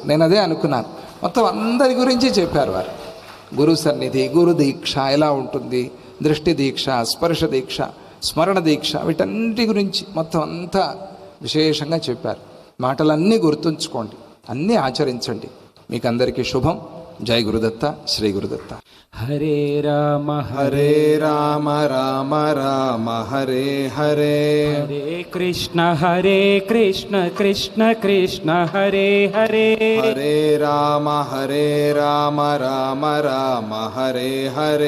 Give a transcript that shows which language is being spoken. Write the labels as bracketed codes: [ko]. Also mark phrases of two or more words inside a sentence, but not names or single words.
[te] నేను అదే అనుకున్నాను, మొత్తం అందరి గురించి చెప్పారు వారు. గురు సన్నిధి, గురు దీక్ష ఎలా ఉంటుంది, దృష్టి దీక్ష, స్పర్శ దీక్ష, స్మరణ దీక్ష, వీటన్నిటి గురించి మొత్తం అంతా విశేషంగా చెప్పారు. మాటలన్నీ గుర్తుంచుకోండి, అన్నీ ఆచరించండి. మీకు అందరికీ శుభం. జై గురుదత్త, శ్రీ గురుదత్త. [sa] హరే రామ హరే రామ రామ రామ హరే హరే, హరే కృష్ణ కృష్ణ కృష్ణ హరే హరే, హరే రామ రామ రామ హరే హరే,